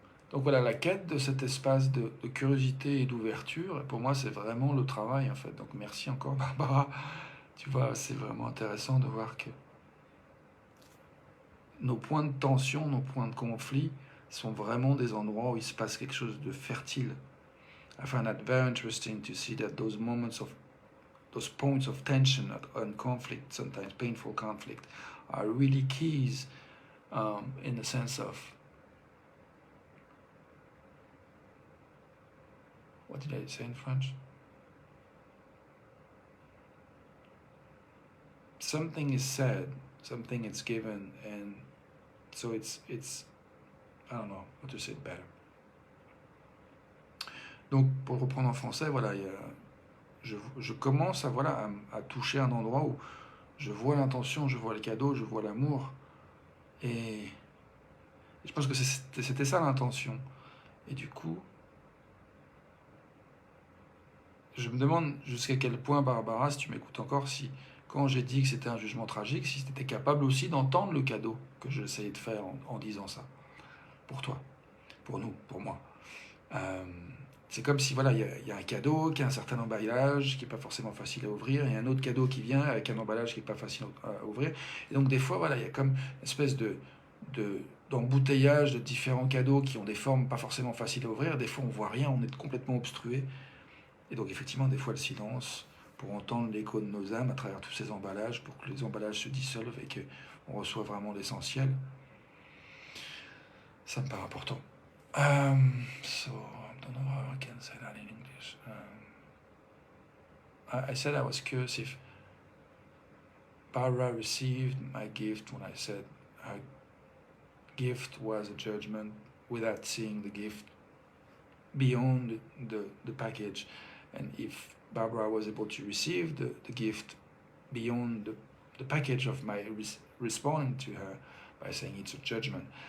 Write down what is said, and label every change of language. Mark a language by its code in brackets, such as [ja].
[fr] Donc voilà, la quête de cet espace de curiosité et d'ouverture, pour moi, c'est vraiment le travail, en fait. Donc merci encore, Barbara. Tu vois, c'est vraiment intéressant de voir que nos points de tension, nos points de conflit sont vraiment des endroits où il se passe quelque chose de fertile. [en] I find that very interesting to see that those points of tension and conflict, sometimes painful conflict, are really keys in the sense of, what did I say in French? Something is said, something is given, and so it's I don't know how to say it better. [fr] Donc pour reprendre en français, voilà, je commence à toucher un endroit où je vois l'intention, je vois le cadeau, je vois l'amour, et je pense que c'était ça l'intention. Et du coup, je me demande jusqu'à quel point, Barbara, si tu m'écoutes encore, si quand j'ai dit que c'était un jugement tragique, si tu étais capable aussi d'entendre le cadeau que j'essayais de faire en disant ça. Pour toi, pour nous, pour moi. C'est comme si, voilà, il y a un cadeau qui a un certain emballage, qui n'est pas forcément facile à ouvrir, et un autre cadeau qui vient avec un emballage qui n'est pas facile à ouvrir. Et donc, des fois, voilà, il y a comme une espèce d'embouteillage de différents cadeaux qui ont des formes pas forcément faciles à ouvrir. Des fois, on voit rien, on est complètement obstrué. Et donc, effectivement, des fois, le silence, pour entendre l'écho de nos âmes à travers tous ces emballages, pour que les emballages se dissolvent et qu'on reçoit vraiment l'essentiel, ça me paraît important. [en] So, I don't know how I can say that in English. I said I was curious if Barbara received my gift when I said her gift was a judgment without seeing the gift beyond the package, and if Barbara was able to receive the gift beyond the package of my responding to her by saying it's a judgment.